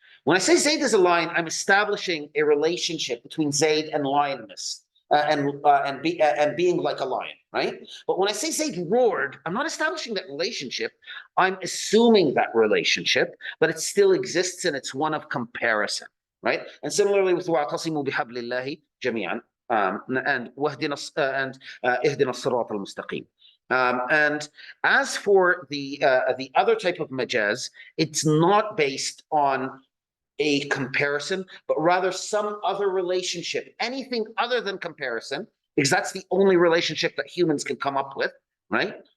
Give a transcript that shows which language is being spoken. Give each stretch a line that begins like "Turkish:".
English: When I say Zayd is a lion, I'm establishing a relationship between Zayd and lioness. And being like a lion, right? But when I say Zayd roared, I'm not establishing that relationship. I'm assuming that relationship, but it still exists and it's one of comparison, right? And similarly with
Arabic: وَاعْتَصِمُوا بِحَبْلِ اللَّهِ جَمِيعًا
English: and
Arabic: اهْدِنَا الصِّرَاطَ الْمُسْتَقِيمِ.
English: And as for the other type of majaz, it's not based on a comparison, but rather some other relationship, anything other than comparison, because that's the only relationship that humans can come up with, right?